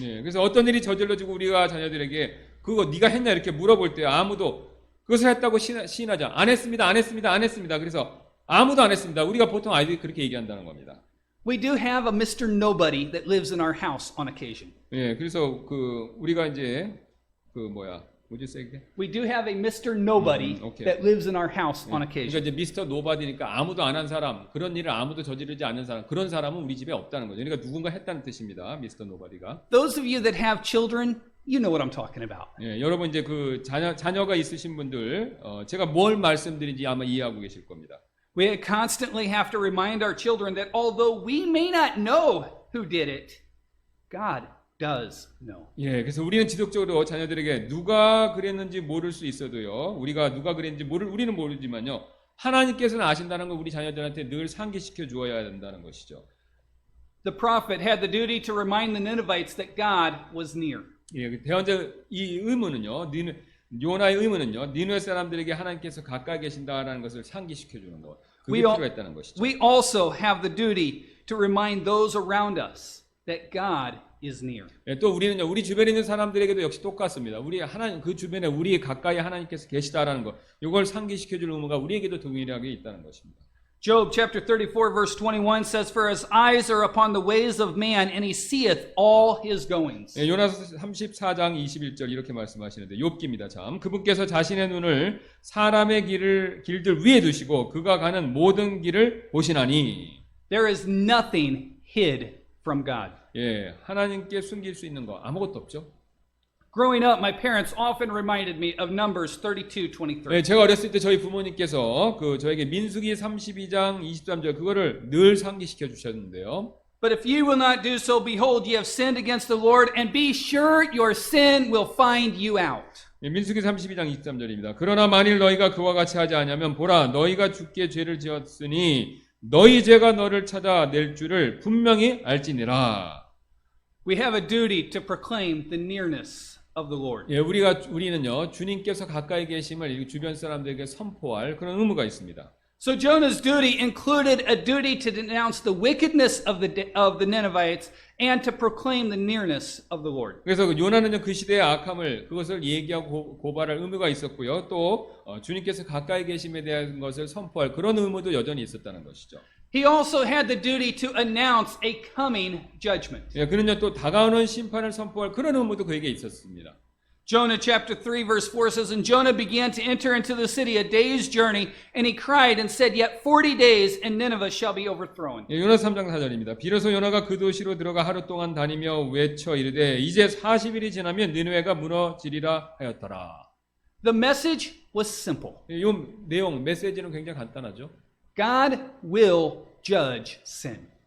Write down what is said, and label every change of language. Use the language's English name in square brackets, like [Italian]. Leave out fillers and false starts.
[Korean] 예, 그래서 어떤 일이 저질러지고 우리가 자녀들에게 그거 네가 했냐 이렇게 물어볼 때 아무도 그것을 했다고 시인하지 않아. 안 했습니다. 그래서 아무도 안 했습니다. 우리가 보통 아이들이 그렇게 얘기한다는 겁니다. [English] We do have a Mr. Nobody that lives in our house on occasion. [Korean] 예, 그래서 우리가 이제 뭐지 세게? [English] We do have a Mr. Nobody okay. that lives in our house on [Korean] 그러니까 [English] occasion. [Korean] 이제 미스터 노바디니까 아무도 안 한 사람, 그런 일을 아무도 저지르지 않는 사람, 그런 사람은 우리 집에 없다는 거죠. 그러니까 누군가 했다는 뜻입니다. 미스터 노바디가. [English] Those of you that have children, you know what I'm talking about. [Korean] 예, 여러분 이제 그 자녀가 있으신 분들, 제가 뭘 말씀드린지 아마 이해하고 계실 겁니다. [English] We constantly have to remind our children that although we may not know who did it, God does know. [Korean] 예, 그래서 우리는 지속적으로 자녀들에게 누가 그랬는지 모를 수 있어도요, 우리가 누가 그랬는지 우리는 모르지만요, 하나님께서는 아신다는 걸 우리 자녀들한테 늘 상기시켜 주어야 된다는 것이죠. [English] The prophet had the duty to remind the Ninevites that God was near. [Korean] 예, 대언자 이 의무는요, 요나의 의무는요, 니누의 사람들에게 하나님께서 가까이 계신다라는 것을 상기시켜 주는 것. 그게 필요했다는 것이죠. [English] We also have the duty to remind those around us that God is near. [Korean] 예, 또 우리는요, 우리 주변에 있는 사람들에게도 역시 똑같습니다. 우리 하나님 그 주변에 우리 가까이 하나님께서 계시다라는 것, 이걸 상기시켜 줄 의무가 우리에게도 동일하게 있다는 것입니다. [English] Job chapter 34 verse 21 says, For his eyes are upon the ways of man, and he seeth all his goings. [Korean] 예, 요나서 34장 21절 이렇게 말씀하시는데 욥기입니다. 참 그분께서 자신의 눈을 사람의 길들 위에 두시고 그가 가는 모든 길을 보시나니. [English] There is nothing hid from God. [Korean] 예, 하나님께 숨길 수 있는 거 아무것도 없죠. [English] Growing up, my parents often reminded me of Numbers 32:23. [Korean] 예, 제가 어렸을 때 저희 부모님께서 저에게 민수기 32장 23절 그거를 늘 상기시켜 주셨는데요. [English] But if you will not do so, behold, ye have sinned against the Lord, and be sure your sin will find you out. [Korean] 예, 민수기 32장 23절입니다. 그러나 만일 너희가 그와 같이 하지 않으면 보라 너희가 주께 죄를 지었으니 너희 죄가 너를 찾아낼 줄을 분명히 알지니라. [English] We have a duty to proclaim the nearness of the Lord. [Korean] 예, 우리는요 주님께서 가까이 계심을 주변 사람들에게 선포할 그런 의무가 있습니다. [English] So Jonah's duty included a duty to denounce the wickedness of the Ninevites and to proclaim the nearness of the Lord. [Korean] 그래서 요나는요 그 시대의 악함을 그것을 얘기하고 고발할 의무가 있었고요. 또 주님께서 가까이 계심에 대한 것을 선포할 그런 의무도 여전히 있었다는 것이죠. [English] He also had the duty to announce a coming judgment. [Korean] 예, 그는요 또 다가오는 심판을 선포할 그런 의무도 그에게 있었습니다. [English] Jonah chapter 3 verse 4 says, And Jonah began to enter into the city a day's journey, and he cried and said, Yet 40 days, and Nineveh shall be overthrown. [Korean] 예, 요나서 3장 4절입니다. 비로소 요나가 그 도시로 들어가 하루 동안 다니며 외쳐 이르되 이제 40일이 지나면 니느웨가 무너지리라 하였더라. [English] The message was simple. [Korean] 이 내용 메시지는 굉장히 간단하죠. [English] God will judge sin.